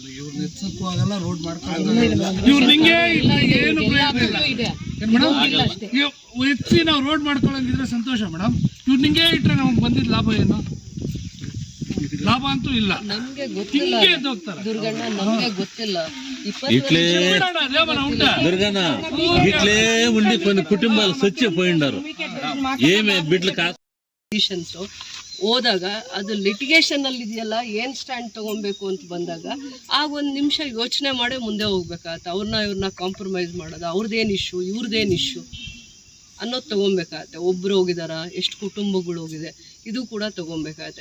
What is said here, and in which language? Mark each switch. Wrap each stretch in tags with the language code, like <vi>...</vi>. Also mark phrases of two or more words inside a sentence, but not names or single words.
<kn>ಇವ್ರನ್ನ ಎತ್ಸಕ್ಕೂ ಆಗಲ್ಲ, ರೋಡ್ ಮಾಡ್ಕೊಳ್ಳೋದು ಇವ್ರ ನಿಂಗೆ ಏನು ಎತ್ಸಿ ನಾವು ರೋಡ್ ಮಾಡ್ಕೊಳ್ಳಂಗಿದ್ರೆ ಸಂತೋಷ ಮೇಡಮ್. ಇವ್ರು ನಿಂಗೆ ಇಟ್ರೆ ನಮ್ಗೆ ಬಂದಿದ್ ಲಾಭ ಏನು? ಲಾಭ ಅಂತೂ ಇಲ್ಲ. ನಮ್ಗೆ ಗೊತ್ತಿಲ್ಲ ದುರ್ಗಣ್ಣ, ನಮ್ಗೆ ಗೊತ್ತಿಲ್ಲ.</kn> <te>దుర్గన్న ఇట్లే ఉండి కొన్ని కుటుంబాలు చచ్చిపోయిండారు. ఏమే బిడ్డలు</te> <kn>ಹೋದಾಗ ಅದು ಲಿಟಿಗೇಷನ್ ಅಲ್ಲಿ ಇದೆಯಲ್ಲ, ಏನ್ ಸ್ಟ್ಯಾಂಡ್ ತಗೊಬೇಕು ಅಂತ ಬಂದಾಗ ಆಗ ಒಂದ್ ನಿಮಿಷ ಯೋಚನೆ ಮಾಡೇ ಮುಂದೆ ಹೋಗ್ಬೇಕಾಗತ್ತೆ. ಇವ್ರನ್ನ ಕಾಂಪ್ರಮೈಸ್ ಮಾಡೋದು, ಅವ್ರದ್ದೇನು ಇಶ್ಯೂ, ಇವ್ರದ್ದೇನು ಇಶ್ಯೂ ಅನ್ನೋದು ತಗೊಬೇಕಾಗತ್ತೆ. ಒಬ್ರು ಹೋಗಿದಾರ, ಎಷ್ಟು ಕುಟುಂಬಗಳು ಹೋಗಿದೆ, ಇದು ಕೂಡ ತಗೊಬೇಕಾಗತ್ತೆ.</kn>